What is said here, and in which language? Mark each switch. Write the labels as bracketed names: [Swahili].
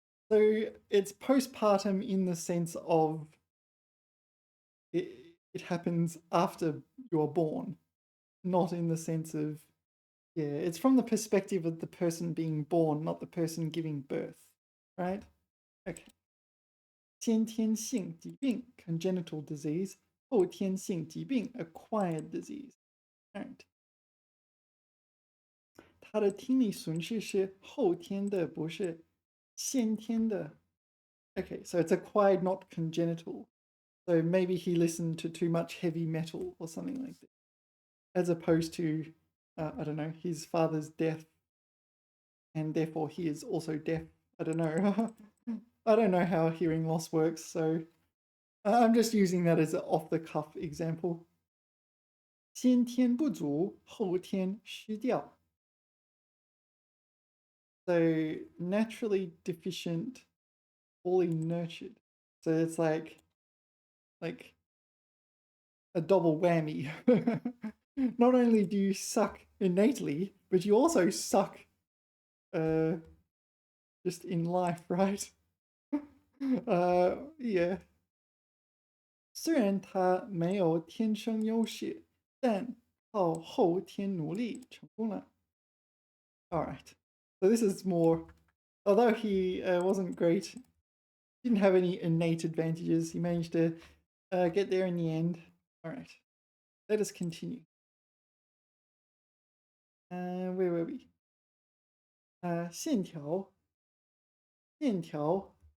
[English] So it's postpartum in the sense of it happens after you're born, not in the sense of, yeah, it's from the perspective of the person being born, not the person giving birth, right? Okay. 先天性疾病, congenital disease. 后天性疾病, acquired disease. All right. [Chinese] 他的听力损失是后天的，不是先天的. [English] Okay, so it's acquired, not congenital. So maybe he listened to too much heavy metal or something like that, as opposed to, I don't know, his father's death, and therefore he is also deaf. I don't know. I don't know how hearing loss works, so I'm just using that as an off-the-cuff example. [Chinese] 先天不足，后天失调. [English] So naturally deficient, fully nurtured. So it's like a double whammy. Not only do you suck innately, but you also suck just in life, right? Yeah. [Chinese] 虽然他没有天生优势，但靠后天努力成功了. [English] All right. So this is more, although he wasn't great, didn't have any innate advantages, he managed to get there in the end. All right. Let us continue. Where were we? 线条.线条.